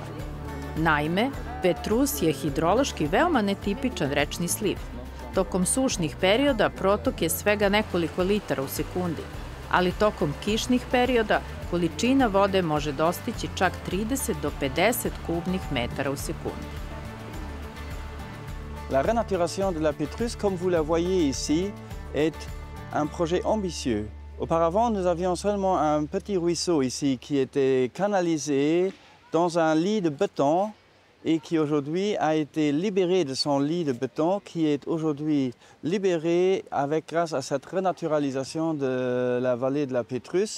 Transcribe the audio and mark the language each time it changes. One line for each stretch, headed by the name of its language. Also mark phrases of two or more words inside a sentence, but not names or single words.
Serbian: Naime, Petrus je hidrološki veoma netipičan rečni sliv. Tokom sušnih perioda protok je svega nekoliko litara u sekundi, ali tokom kišnih perioda količina vode može dostići čak 30 do 50 kubnih metara u sekundi.
French: La renaturation de la Pétrus, comme vous la voyez ici, est un projet ambitieux. Auparavant, nous avions seulement un petit ruisseau ici qui était canalisé dans un lit de béton et qui aujourd'hui a été libéré de son lit de béton, qui est aujourd'hui libéré grâce à cette renaturalisation de la vallée de la Pétrus.